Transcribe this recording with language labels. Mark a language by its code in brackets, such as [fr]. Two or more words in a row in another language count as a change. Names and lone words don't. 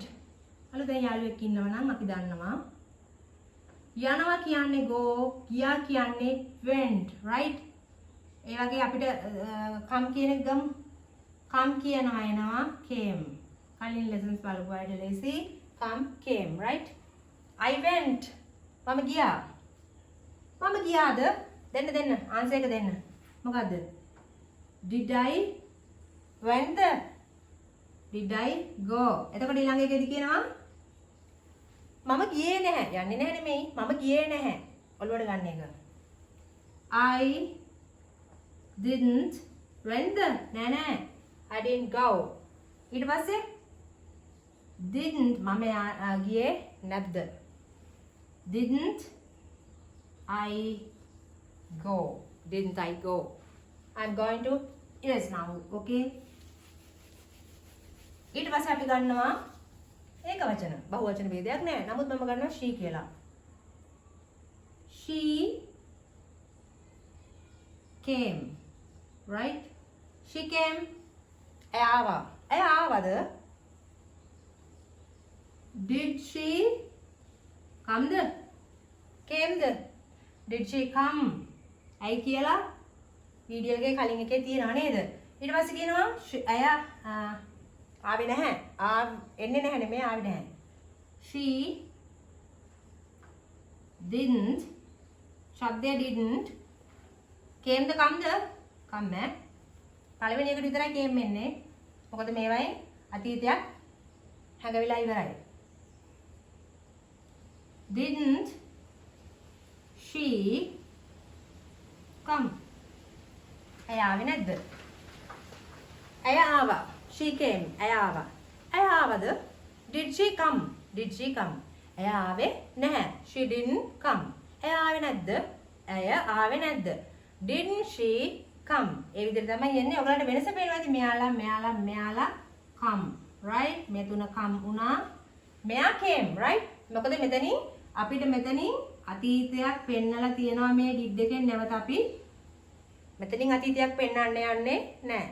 [si] අලුතෙන් යාළුවෙක් ඉන්නවා නම් අපි දන්නවා. යනවා කියන්නේ go, ගියා කියන්නේ went, right? ඒ වගේ අපිට come කියන එක ගමු. come කියනවා එනවා came. කලින් lessons බලපු අයට ලේසි. [en] come came, right? I went. [si] මම ගියා. මම ගියාද? දෙන්න ආන්සර් එක දෙන්න. මොකද්ද? [en] Did I went? Did I go? [si] එතකොට ඊළඟ එකේදී කියනවා මම ගියේ නැහැ. යන්නේ නැහැ නෙමෙයි. මම ගියේ නැහැ. ඔළුවට ගන්න එක. [en] I didn't went. නෑ. I didn't go. [si] ඊට පස්සේ didn't මම ගියේ නැද්ද? [en] Didn't I go? Didn't I go? I'm going to yes now. Okay. [si] ඊට පස්සේ අපි ගන්නවා ඒක වචන බහුවචන ભેදයක් නෑ. නමුත් මම ගන්නවා she කියලා. [en] She came. Right? She came. [si] ඇය ආවා. ඇය ආවද? [en] Did she come? Came? Did she come? [si] ඇයි කියලා වීඩියෝ එකේ කලින් එකේ තියෙනව නේද? ඊට පස්සේ කියනවා ඇය ආවේ නැහැ. එන්නේ නැහැ නෙමෙයි ආවේ නැහැ. [en] She didn't. [si] ශබ්දය didn't. [en] Cameද comeද? [si] come ඈ. පළවෙනි එකට විතරයි came එන්නේ. මොකද මේවයි අතීතයක් හැඟවිලා ඉවරයි. [en] Didn't she come? [si] ඇය ආවේ නැද්ද? ඇය ආවා. [en] She came. [si] ඇය ආවා. ඇය ආවද? [en] Did she come? Did she come? [si] ඇය ආවේ නැහැ. [en] She didn't come. [si] ඇය ආවේ නැද්ද? ඇය ආවේ නැද්ද? [en] Didn't she come? [si] ඒ විදිහට තමයි යන්නේ. ඔයගලන්ට වෙනස පේනවාද? මෙයාලා [en] come. Right? [si] මේ තුන come වුණා. මෙයා came. Right? මොකද මෙතනින් අපිට මෙතනින් අතීතයක් පෙන්නලා තියෙනවා මේ did එකෙන් නැවත අපි මෙතනින් අතීතයක් පෙන්වන්න යන්නේ නැහැ.